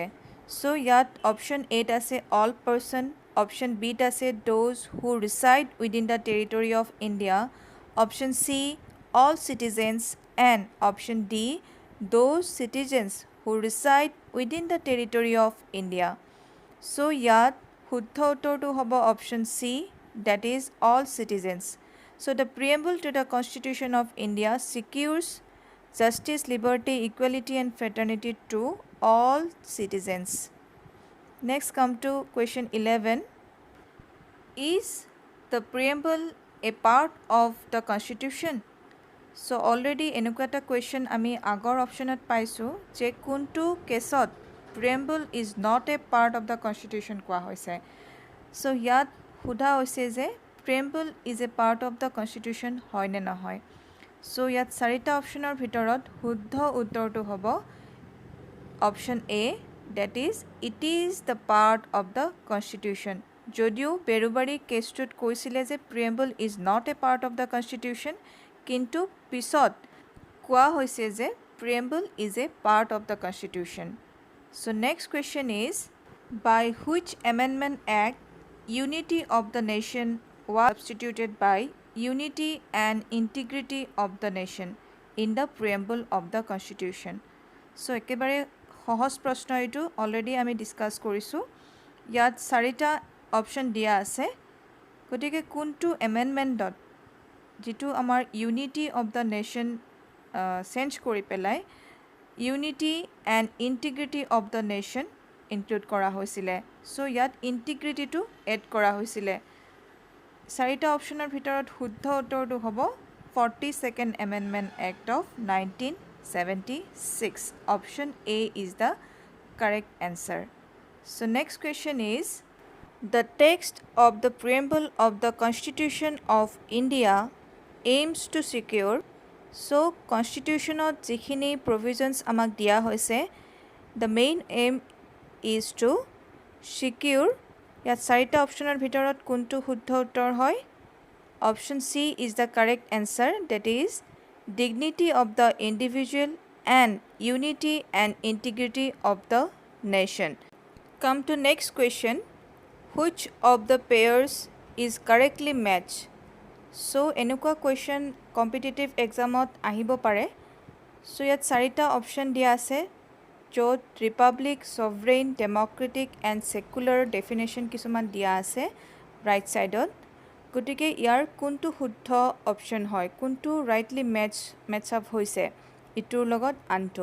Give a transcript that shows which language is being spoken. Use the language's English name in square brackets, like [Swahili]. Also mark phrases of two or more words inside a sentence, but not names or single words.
[English] so here option A all persons, option B those who reside within the territory of India, option C all citizens, and option D those citizens who reside within the territory of India. [Assamese] চ' ইয়াত শুদ্ধ উত্তৰটো হ'ব [English] option C, that is all citizens. So the preamble to the Constitution of India secures justice, liberty, equality and fraternity to all citizens. Next come to question 11. Is the preamble a part of the Constitution? So already [Assamese] এনেকুৱা এটা question আমি আগৰ অপশ্যনত পাইছোঁ যে কোনটো কেছত [English] preamble is not a part of the Constitution [Assamese] কোৱা হৈছে। So ইয়াত সোধা হৈছে যে [English] preamble is a part of the constitution [Assamese] হয় নে নহয়। চ' ইয়াত 4টা অপশ্যনৰ ভিতৰত শুদ্ধ উত্তৰটো হ'ব [English] option A, that is it is the part of the constitution. [Assamese] যদিও বেৰুবাৰী কেছটোত কৈছিলে যে [English] preamble is not a part of the constitution, [Assamese] কিন্তু পিছত কোৱা হৈছে যে [English] preamble is a part of the constitution. so next question is by which amendment act unity of the nation was substituted by unity and integrity of the nation in the preamble of the constitution. [Assamese] So একেবাৰে সহজ প্ৰশ্ন এইটো অলৰেডি আমি ডিছকাছ কৰিছোঁ। ইয়াত 4টা অপশ্যন দিয়া আছে, গতিকে কোনটো এমেণ্ডমেণ্টত যিটো আমাৰ [English] unity of the nation change [Assamese] কৰি পেলাই [English] unity and integrity of the nation include [Assamese] কৰা হৈছিলে। চ' ইয়াত ইণ্টিগ্ৰিটিটো এড কৰা হৈছিলে। 4টা অপশ্যনৰ ভিতৰত শুদ্ধ উত্তৰটো হ'ব 42nd Amendment Act of 1976. [English] Option A is the correct answer. So next question is the text of the preamble of the Constitution of India aims to secure So constitutionত যিখিনি provisions [Assamese] আমাক দিয়া হৈছে, [English] the main aim is to secure, [Assamese] ইয়াত চাৰিটা অপশ্যনৰ ভিতৰত কোনটো শুদ্ধ উত্তৰ হয়? [English] Option C is the correct answer, that is dignity of the individual and unity and integrity of the nation. Come to next question. Which of the pairs is correctly matched? [Assamese] So এনেকুৱা question [English] competitive examত [Assamese] আহিব পাৰে. So ইয়াত চাৰিটা অপশ্যন দিয়া আছে য'ত [English] republic, sovereign, democratic and secular definition [Assamese] কিছুমান দিয়া আছে [English] right side. [Assamese] গতিকে ইয়াৰ কোনটো শুদ্ধ অপশ্যন হয়, কোনটো [English] rightly match up [Assamese] হৈছে ইটোৰ লগত আনটো.